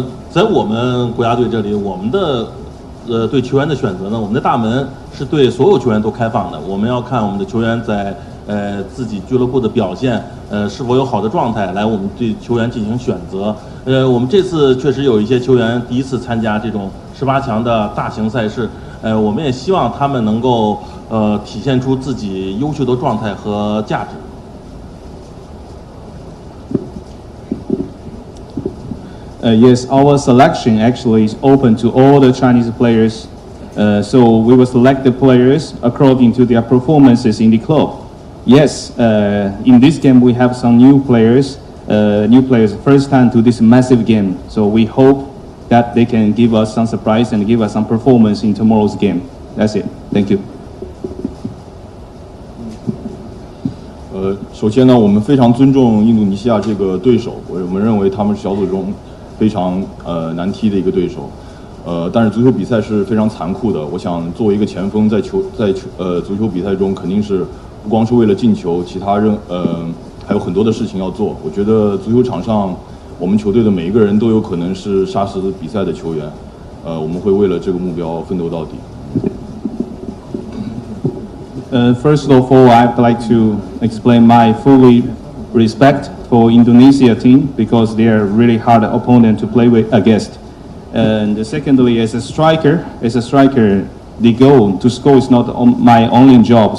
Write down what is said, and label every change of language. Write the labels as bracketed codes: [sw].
[zh] 在我们国家队这里，我们的对球员的选择呢，我们的大门是对所有球员都开放的。我们要看我们的球员在自己俱乐部的表现，是否有好的状态，来我们对球员进行选择。我们这次确实有一些球员第一次参加这种18强的大型赛事，我们也希望他们能够体现出自己优秀的状态和价值。 [en] Yes, our selection actually is open to all the Chinese players. So we will select the players according to their performances in the club. Yes, in this game we have some new players first time to this massive game. So we hope that they can give us some surprise and give us some performance in tomorrow's game. That's it. Thank you. [zh] 首先呢，我们非常尊重印度尼西亚这个对手，我们认为他们是小组中非常难踢的一个对手，但是足球比赛是非常残酷的。我想作为一个前锋，在足球比赛中肯定是不光是为了进球，其他还有很多的事情要做。我觉得足球场上，我们球队的每一个人都有可能是杀死比赛的球员。我们会为了这个目标奋斗到底。 [en] First of all, I'd like to explain my fully respect for Indonesia team because they are really hard opponent to play with against. And secondly, as a striker, the goal to score is not my only job.